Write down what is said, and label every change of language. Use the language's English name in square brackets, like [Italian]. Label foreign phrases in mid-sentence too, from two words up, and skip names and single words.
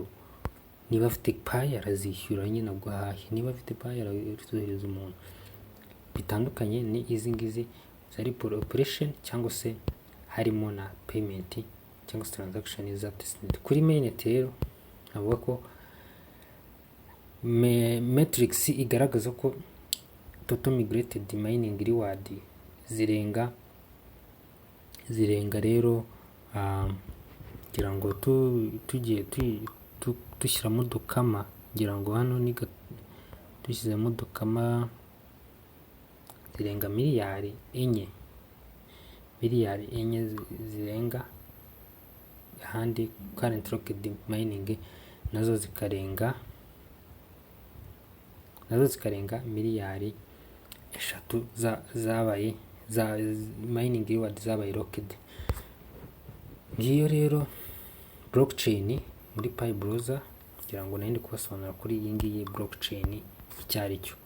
[Kinyarwanda] Niba afite Pi arazishyura nyine guhaha, niba afite Pi arazohereza umuntu. Bitandukanye ni izi ngizi zari operation cyangwa se harimo na payment cyangwa se transaction za testnet. Kuri mainnet rero navuga ko metrics igaragaza ko [English] total migrated mining reward [Kinyarwanda] zirenga rero ngira ngo tugiye dushyiramo dukama, ngira ngo hano ni dushyizemo dukama zirenga miliyari enye zirenga, ahandi [English] current locked mining [Kinyarwanda] nazo zikarenga miliyari eshatu zabaye za [English] mining reward [Kinyarwanda] zabaye locked. Ngiyo rero blockchain muri Pi browser, kugira ngo nandi kubasobanura kuri iyi ngiyi blockchain icyari cyo.